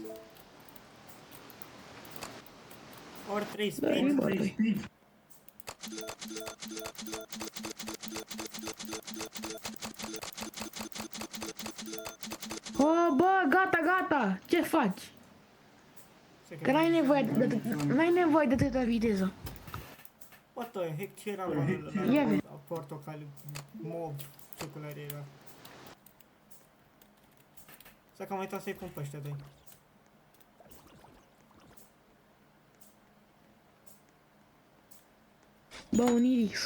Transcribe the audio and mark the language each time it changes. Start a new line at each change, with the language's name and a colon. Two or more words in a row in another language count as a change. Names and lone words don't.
Romanian: Ori 3 sprint. Oh, bă, gata. Ce faci? Că n-ai nevoie de atâta viteză.
English: What the heck,
Romanian: ce era la portocaliu, mob, ce culoare era? Să că am uitat să-i pun pe ăștia doi. Bă, un iris.